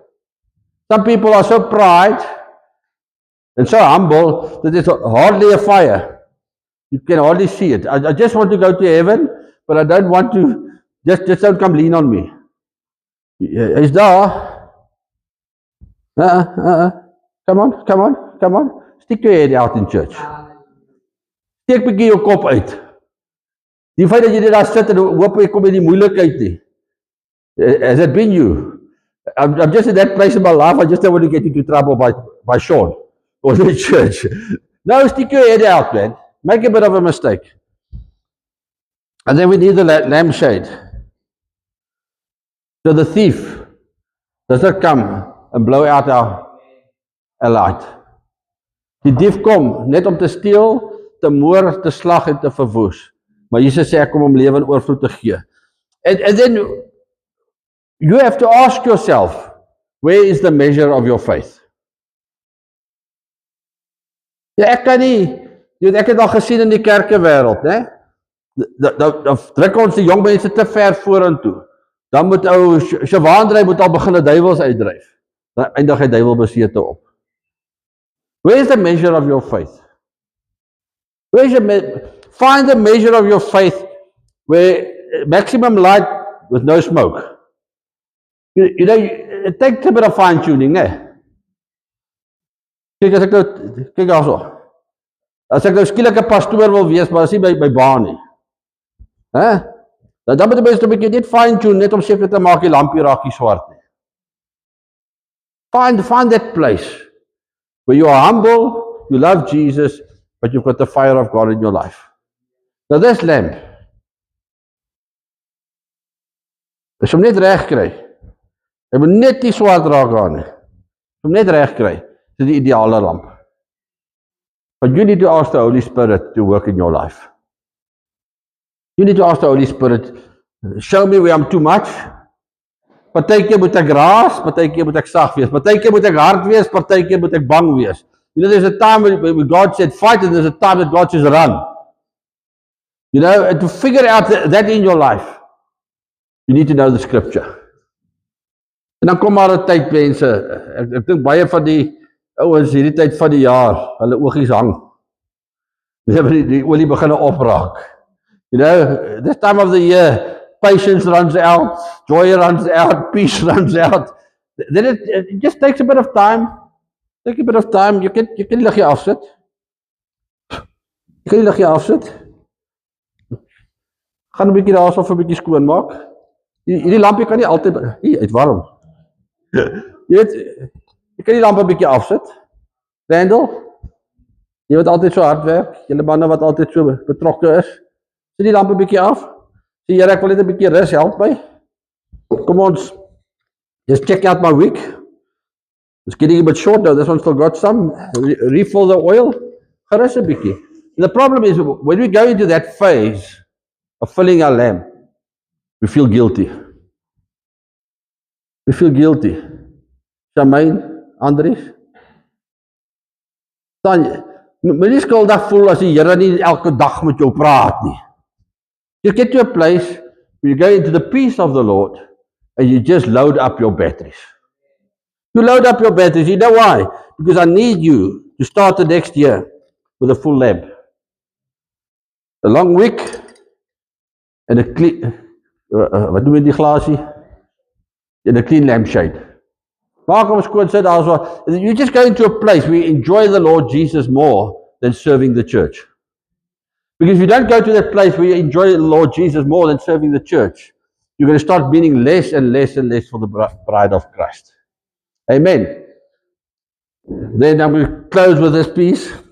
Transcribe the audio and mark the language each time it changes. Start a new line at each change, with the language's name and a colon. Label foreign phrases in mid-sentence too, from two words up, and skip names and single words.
English: Some people are so proud and so humble that there's hardly a fire. You can hardly see it. I just want to go to heaven, but I don't want to, just don't come lean on me.
Afrikaans: Is daar?
English: Come on. Stick your head out in church.
Afrikaans: Steek bietjie jou kop uit. Die feit dat jy daar sit en hoop jy kom in die moeilikheid nie.
English: Has it been you? I'm just in that place in my life, I just don't want to get into trouble by Sean or the church. No, stick your head out, man. Make a bit of a mistake. And then we need the lampshade. So the thief does not come and blow out our light.
Afrikaans: Die dief kom net om te steel, te moor, te slag en te verwoes. Maar Jesus sê ek kom om lewe in oorvloed te gee.
English: And then you have to ask yourself, where is the measure of your faith?
Afrikaans: Ja, ek kan nie, ek het al gesien in die kerkewêreld, né? Dan druk ons die jong mense te ver vorentoe. Dan moet ou Shawandrey moet al begin 'n duiwels uitdryf. Dan eindig hy duiwelbesete op.
English: Where is the measure of your faith? Find the measure of your faith where maximum light with no smoke. You know, it takes a bit of fine tuning, né?
Afrikaans: Kyk also. As ek nou skielik 'n pastoor wil wees, maar as nie by baan nie. Hè? Dan moet die mense 'n bietjie net
English: fine tune
Afrikaans: net om seker te maak die lampie raak nie swart nie.
English: Find that place where you are humble, you love Jesus, but you've got the fire of God in your life. Now this lamp,
Afrikaans: as hom net reg kry, hy moet net nie swart raak aan nie. As hom net reg kry, is die ideale lamp.
English: But you need to ask the Holy Spirit to work in your life. You need to ask the Holy Spirit, show me where I'm too much.
Afrikaans: Partykeer moet ek raas, partykeer moet ek sag wees, partykeer moet ek hard wees, partykeer moet ek bang wees.
English: You know, there's a time when God said fight, and there's a time that God says run. You know, and to figure out that in your life, you need to know the scripture.
Afrikaans: En dan kom maar 'n tyd, mense, ek dink baie van die ouens hierdie tyd van die jaar, hulle oogies hang. Die olie begin opraak.
English: You know, this time of the year, patience runs out, joy runs out, peace runs out. Then it just takes a bit of time. Take a bit of time. You can
Afrikaans: die liggie afsit. Jy kan die liggie afsit. Gaan 'n bietjie daarso vir 'n bietjie skoon maak. Hierdie lampie kan nie altyd uit warm. Jy weet, jy kan die lamp 'n bietjie afsit. Randall, jy wat altyd so hard werk, julle manne wat altyd so betrokke is. Sit die lamp 'n bietjie af. Sê Here, ek wil net 'n bietjie rus, help my. Kom ons,
English: just check out my wick. It's getting a bit short now. This one still got some. Refill the oil.
Afrikaans: Gerus 'n bietjie.
English: And the problem is, when we go into that phase of filling our lamp, we feel guilty. We feel guilty. Charmaine, Andries.
Afrikaans: Dan, Moenie skuldig voel as die Here nie elke dag met jou praat nie.
English: You get to a place where you go into the peace of the Lord and you just load up your batteries. You load up your batteries. You know why? Because I need you to start the next year with a full lamp. A long week and a clean,
Afrikaans: wat noem jy die glasie?
English: And a clean lampshade.
Afrikaans: Maak hom skoon sit daar so.
English: You just go into a place where you enjoy the Lord Jesus more than serving the church. Because if you don't go to that place where you enjoy the Lord Jesus more than serving the church, you're going to start meaning less and less and less for the bride of Christ. Amen. Then I'm going to close with this piece.